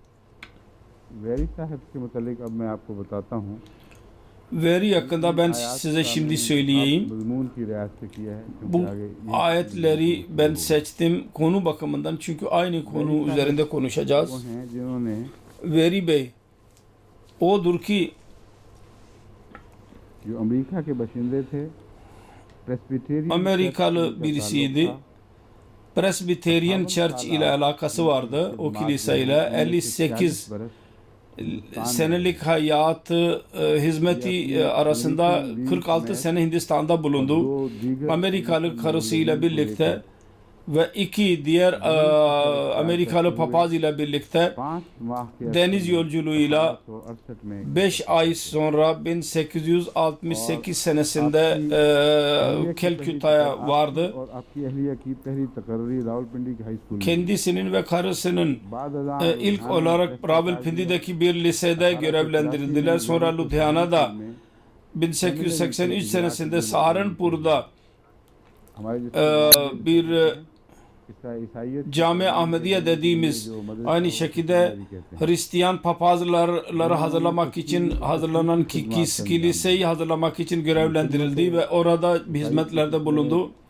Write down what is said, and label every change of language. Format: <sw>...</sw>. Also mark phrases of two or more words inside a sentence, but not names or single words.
<tr>Veri hakkında ben size şimdi söyleyeyim. Bu ayetleri ben seçtim konu bakımından çünkü aynı konu üzerinde konuşacağız. Veri Bey odur ki</tr> <ur>جو امریکہ کے باشندے تھے Presbyterian</ur> <tr>Amerikalı Church birisiydi.</tr> <ur>का</ur> <tr>Presbyterian Church ile alakası vardı o kiliseyle. 58 senelik hayatı hizmeti arasında 46 sene Hindistan'da bulundu. Amerikalı karısıyla birlikte ve iki diğer Amerikalı papaz ile birlikte</tr> <ur>5 ماہ کے</ur> <tr>deniz yolculuğuyla</tr> <ur>1868 میں</ur> <tr>5 ay sonra 1868 senesinde Calcutta'ya vardı.</tr> <ur>اور آپ کی اہلیہ کی پہلی تقرری راولپنڈی کی ہائی اسکول میں</ur> <tr>Kendisinin ve karısının</tr> <ur>बाद</ur> <tr>ilk olarak Rawalpindi'deki bir lisede görevlendirildiler. Sonra Ludhiana'da 1883 senesinde Saharanpur'da bir Cami Ahmediye dediğimiz aynı şekilde Hristiyan papazları hazırlamak için hazırlanan kiliseyi hazırlamak için görevlendirildi ve orada hizmetlerde bulundu.</tr>